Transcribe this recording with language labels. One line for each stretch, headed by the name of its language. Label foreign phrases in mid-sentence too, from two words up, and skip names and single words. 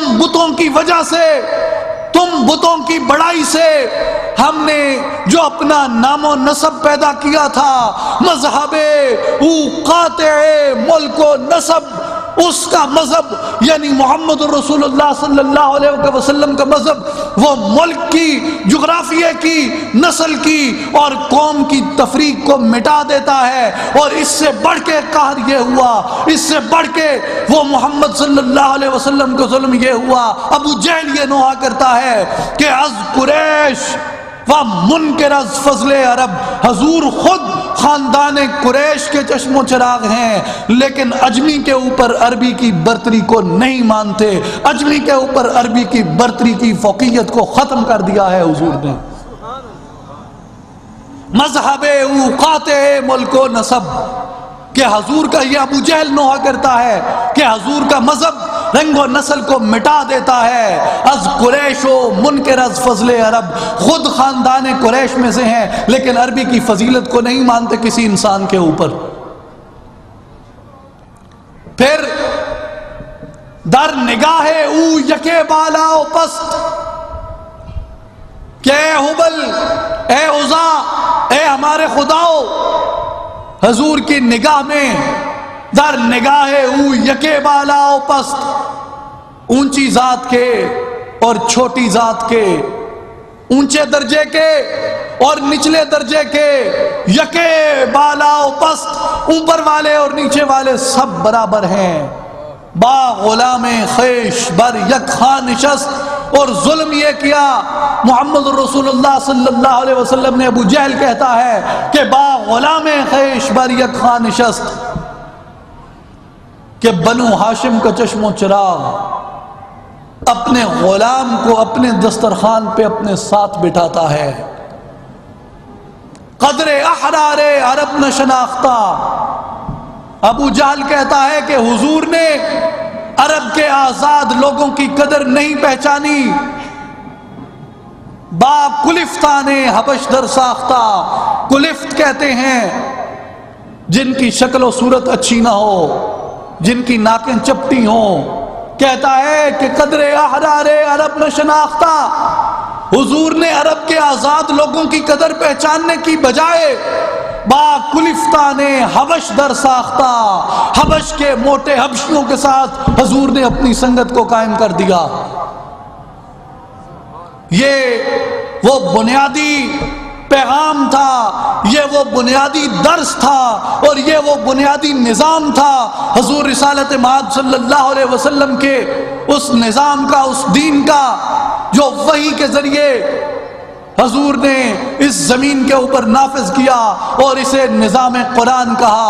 Urdu: بتوں کی وجہ سے، تم بتوں کی بڑائی سے ہم نے جو اپنا نام و نسب پیدا کیا تھا،
Persian: مذہب او قاطع ملک و نسب،
Urdu: اس کا مذہب یعنی محمد
Arabic: رسول اللہ صلی اللہ علیہ وسلم
Urdu: کا مذہب وہ ملک کی، جغرافیہ کی، نسل کی اور قوم کی تفریق کو مٹا دیتا ہے۔ اور اس سے بڑھ کے قہر یہ ہوا، اس سے بڑھ کے وہ محمد
Arabic: صلی اللہ علیہ وسلم
Urdu: کو ظلم یہ ہوا۔ ابو جہل یہ نوحہ کرتا ہے کہ
Persian: از قریش و منکر از فضل عرب،
Urdu: حضور خود خاندان قریش کے چشم و چراغ ہیں، لیکن اجمی کے اوپر عربی کی برتری کو نہیں مانتے، اجمی کے اوپر عربی کی برتری کی فوقیت کو ختم کر دیا ہے حضور نے۔
Persian: مذہب او قاطع ملک و نسب،
Urdu: کہ حضور کا یہ ابو جہل نوحہ کرتا ہے کہ حضور کا مذہب رنگ و نسل کو مٹا دیتا ہے۔
Persian: از قریش و منکر از فضل عرب،
Urdu: خود خاندان قریش میں سے ہیں لیکن عربی کی فضیلت کو نہیں مانتے کسی انسان کے اوپر۔
Persian: پھر در نگاہ او یکے بالا و پست،
Urdu: کہ اے حبل، اے عزا، اے ہمارے خداؤ، حضور کی نگاہ میں
Persian: در نگاہ او یکے بالا و پست،
Urdu: اونچی ذات کے اور چھوٹی ذات کے، اونچے درجے کے اور نچلے درجے کے،
Persian: یکے بالا و پست،
Urdu: اوپر والے اور نیچے والے سب برابر ہیں۔
Persian: با غلام خیش بر یک خاں نشست،
Urdu: اور ظلم یہ کیا محمد
Arabic: رسول اللہ صلی اللہ علیہ وسلم
Urdu: نے، ابو جہل کہتا ہے کہ
Persian: با غلام خیش بر یک خاں نشست،
Urdu: کہ بنو ہاشم کا چشم و چراغ اپنے غلام کو اپنے دسترخوان پہ اپنے ساتھ بٹھاتا ہے۔
Persian: قدر احرار عرب نہ شناختہ،
Urdu: ابو جہل کہتا ہے کہ حضور نے عرب کے آزاد لوگوں کی قدر نہیں پہچانی۔
Persian: با کلفتان حبش در ساختہ،
Urdu: کلفت کہتے ہیں جن کی شکل و صورت اچھی نہ ہو، جن کی ناکیں چپٹی ہوں۔ کہتا ہے کہ
Persian: قدر احرار عرب نہ شناختہ،
Urdu: حضور نے عرب کے آزاد لوگوں کی قدر پہچاننے کی بجائے
Persian: با کلفتان حبش در ساختہ،
Urdu: حبش کے موٹے حبشیوں کے ساتھ حضور نے اپنی سنگت کو قائم کر دیا۔ یہ وہ بنیادی پیغام تھا، یہ وہ بنیادی درس تھا، اور یہ وہ بنیادی نظام تھا حضور رسالت مآب
Arabic: صلی اللہ علیہ وسلم
Urdu: کے، اس نظام کا، اس دین کا جو وحی کے ذریعے حضور نے اس زمین کے اوپر نافذ کیا اور اسے نظام قرآن کہا۔